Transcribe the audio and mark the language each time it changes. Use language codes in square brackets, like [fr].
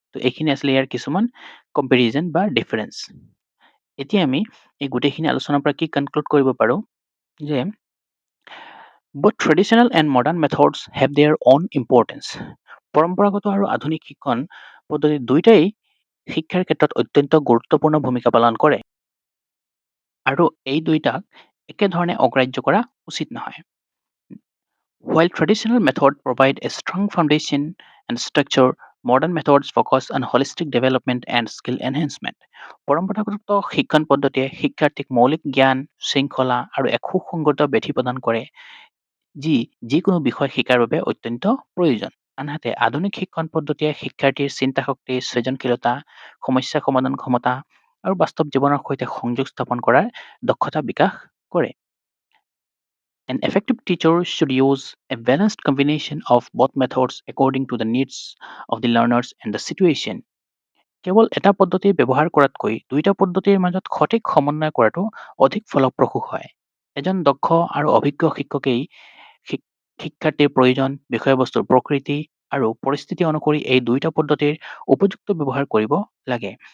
[as] তো এইখিনি আছিলে ইয়াৰ কিছুমান কম্পেৰিজন বা ডিফাৰেঞ্চ। এতিয়া আমি এই গোটেইখিনি আলোচনাৰ পৰা কি কনক্লুড কৰিব পাৰোঁ যে [en] both traditional and modern methods have their own importance. [as] পৰম্পৰাগত আৰু আধুনিক শিক্ষণ পদ্ধতি দুয়োটাই শিক্ষাৰ ক্ষেত্ৰত অত্যন্ত গুৰুত্বপূৰ্ণ ভূমিকা পালন কৰে, আৰু এই দুইটাক একেধৰণে অগ্ৰাহ্য কৰা উচিত নহয়। [en] While traditional methods provide a strong foundation and structure, modern methods focus on holistic development and skill enhancement. [as] পৰম্পৰাগত শিক্ষণ পদ্ধতিয়ে শিক্ষাৰ্থীক মৌলিক জ্ঞান, শৃংখলা আৰু এক সুসংগত বেঠি প্ৰদান কৰে, যি যিকোনো বিষয় শিকাৰ বাবে অত্যন্ত প্ৰয়োজন। আনহাতে আধুনিক শিক্ষণ পদ্ধতিয়ে শিক্ষাৰ্থীৰ চিন্তা শক্তি, সৃজনশীলতা, সমস্যা সমাধান ক্ষমতা আৰু বাস্তৱ জীৱনৰ সৈতে সংযোগ স্থাপন কৰাৰ দক্ষতা বিকাশ কৰে। [en] An effective teacher should use a balanced combination of both methods according to the needs of the learners and the situation. [as] কেৱল এটা পদ্ধতি ব্যৱহাৰ কৰাতকৈ দুইটা পদ্ধতিৰ মাজত সঠিক সমন্বয় কৰাটো অধিক ফলপ্ৰসূ হয়। এজন দক্ষ আৰু অভিজ্ঞ শিক্ষকেই শিক্ষাৰ্থীৰ প্ৰয়োজন, বিষয়বস্তুৰ প্ৰকৃতি আৰু পৰিস্থিতি অনুসৰি এই দুইটা পদ্ধতিৰ উপযুক্ত ব্যৱহাৰ কৰিব লাগে।